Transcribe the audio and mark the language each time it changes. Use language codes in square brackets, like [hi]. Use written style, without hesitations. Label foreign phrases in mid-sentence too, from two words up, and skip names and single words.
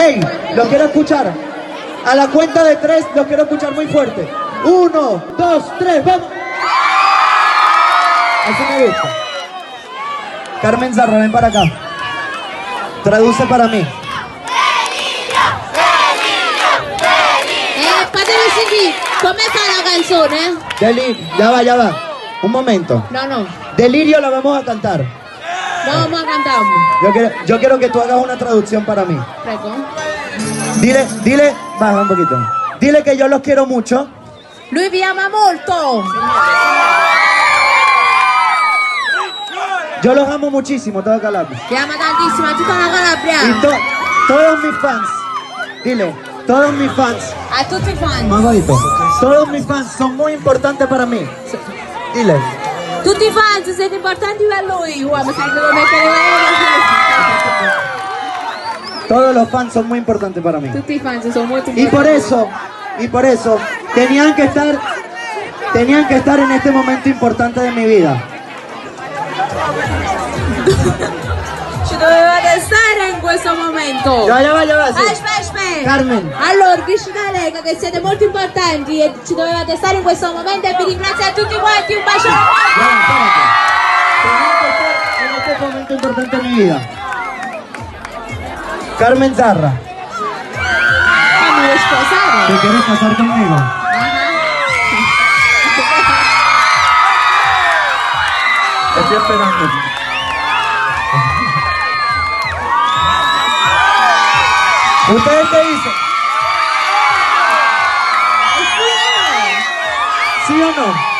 [es] ¡Ey! Los quiero escuchar. A la cuenta de 3 los quiero escuchar muy fuerte. 1, 2, 3, ¡vamos! Así me gusta. Carmen Zarra, ven para acá. Traduce para mí. [it] Fatemi sentire, come fa la canzone? [es] Delirio, ya va. Un momento. No, Delirio la vamos a cantar. no vamos a cantar. Yo quiero que tú hagas una traducción para mí. [it] Prego. [es] Dile, baja un poquito. Dile que yo los quiero mucho. [it] Lui vi ama molto. [es] Yo los amo muchísimo, toda Calabria. [it] Vi ama tantissimo a tutta la [es] Y [it] Calabria. [es] todos mis fans. Dile, todos mis fans. [it] A tutti i [es] Más [it] fan. [es] bajito. Todos mis fans son muy importantes para mí. Dile. [it] Tutti i fans siete importanti per lui. Uomo, sai che devo mettere [es] Todos los fans son muy importantes para mí. [it] Tutti i fans sono molto [es] Y por eso, tenían que estar en este momento importante de mi vida. [it] Ci dovevate stare in questo momento. [es] Ya va, sí. [it] Aspetta. Carmen. Allora, dici da lei che siete molto importanti e ci dovevate stare in questo momento e vi ringrazio a tutti quanti. Un bacio. [es] Ya, espérate. Tenían que estar en este momento importante de mi vida. Carmen Zarra, [it] Mi vuoi sposare? [es] ¿te quieres casar conmigo? Estoy esperando. ¿Ustedes qué dicen? ¿Sí o no?